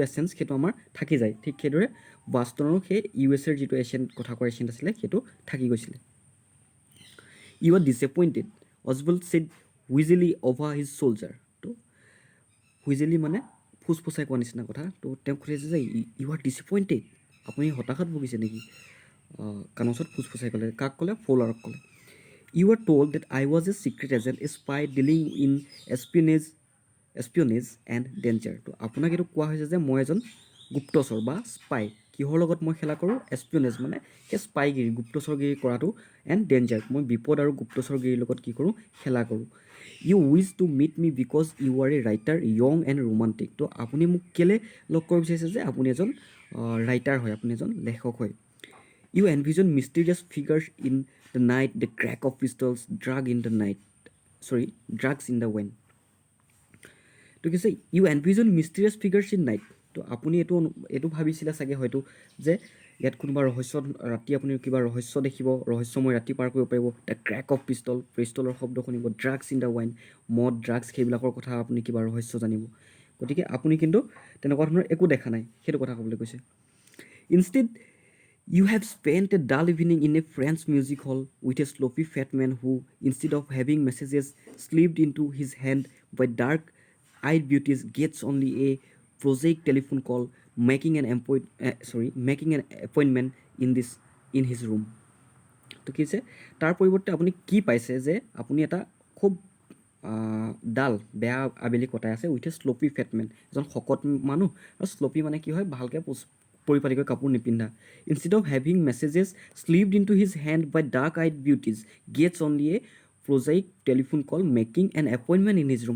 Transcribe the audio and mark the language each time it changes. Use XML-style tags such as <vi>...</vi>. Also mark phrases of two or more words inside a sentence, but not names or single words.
<as>এচেঞ্চ সেইটো আমাৰ থাকি যায় ঠিক সেইদৰে বাষ্টনৰো সেই USA যিটো এচিয়েণ্ট কথা কোৱা এচিয়েণ্ট আছিলে সেইটো থাকি গৈছিলে</as> <en>you are disappointed Ozbel said wheezily over his shoulder</en> <as>তো হুইজেলি মানে ফুচফুচাই কোৱা নিচিনা কথা তো তেওঁক সুধিছে যে</as> <en>you are disappointed</en> <as>আপুনি হতাশাত ভুগিছে নেকি কাণৰ ওচৰত ফুচফুচাই ক'লে কাক ক'লে ফৌলাৰক ক'লে</as> <en>You were told that I was a secret agent, a spy dealing in espionage espionage and danger.</en> <as>তো আপোনাক এইটো কোৱা হৈছে যে মই এজন গুপ্তচৰ বা স্পাই। কিহৰ লগত মই খেলা কৰোঁ? এছপিয়নেজ মানে সেই স্পাইগিৰি, গুপ্তচৰগিৰি কৰাটো,</as> <en>and danger</en> <as>মই বিপদ আৰু গুপ্তচৰগিৰিৰ লগত কি কৰোঁ? খেলা কৰোঁ।</as> <en>you wish to meet me because you are a writer young and romantic.</en> <as>তো আপুনি মোক কেলৈ লগ কৰিব বিচাৰিছে? যে আপুনি এজন ৰাইটাৰ হয়, আপুনি এজন লেখক হয়।</as> <en>you envision mysterious figures in the night, the crack of pistols, drugs in the wine.</en> <as>তো কি কৈছে?</as> <en>you envision mysterious figures in night.</en> <as>তো আপুনি এইটো ভাবিছিলে চাগে হয়তো যে ইয়াত কোনোবা ৰাতি আপুনি কিবা ৰহস্য দেখিব, ৰহস্যময় ৰাতি পাৰ কৰিব পাৰিব।</as> <en>the crack of pistolৰ</en> <as>শব্দ শুনিব,</as> <en>drugs in the wine,</en> <as>মদ ড্ৰাগছ সেইবিলাকৰ কথা আপুনি কিবা ৰহস্য জানিব। গতিকে আপুনি কিন্তু তেনেকুৱা ধৰণৰ একো দেখা নাই, সেইটো কথা ক'বলৈ কৈছে।</as> <en>ইনষ্টেড you have spent a dull evening in a French music hall with a sloppy fat man who, instead of having messages slipped into his hand by dark-eyed beauties, gets only a prosaic telephone call, making an appointment in his room.</en> <as>তো কি হৈছে? তাৰ পৰিৱৰ্তে আপুনি কি পাইছে? যে আপুনি এটা খুব ডাল বেয়া আবেলি কটাই আছে</as> <en>with a sloppy fatman,</en> <as>এজন শকত মানুহ। আৰু শ্লপি মানে কি হয়? ভালকৈ পৰিপাটিকৈ কাপোৰ নিপিন্ধা।</as> <en>instead of having messages slipped into his hand by dark eyed beauties, gets only a prosaic telephone call, making an appointment in his room.</en>